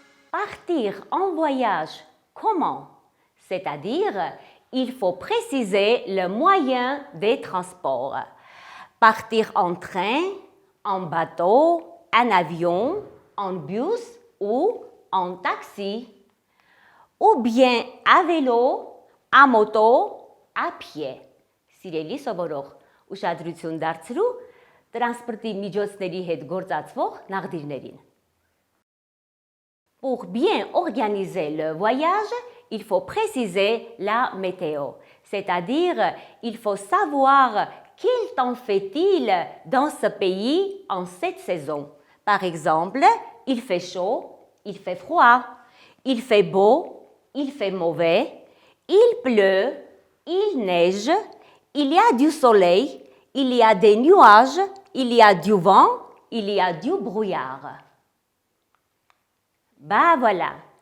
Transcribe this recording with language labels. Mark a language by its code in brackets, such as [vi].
[fr] Partir en voyage, comment? C'est-à-dire, il faut préciser le moyen de transport. Partir en train, en bateau, en avion, en bus ou en taxi. Ou bien à vélo, à moto, à pied. [hy] Սիրելի սովորող, ուշադրություն դարձրու տրանսպորտի միջոցների հետ գործածվող նաղդիրներին. [fr] Pour bien organiser le voyage, il faut préciser la météo. C'est-à-dire, il faut savoir quel temps fait-il dans ce pays en cette saison. Par exemple, il fait chaud, il fait froid, il fait beau, il fait mauvais, il pleut, il neige, il y a du soleil, il y a des nuages, il y a du vent, il y a du brouillard. Ben voilà,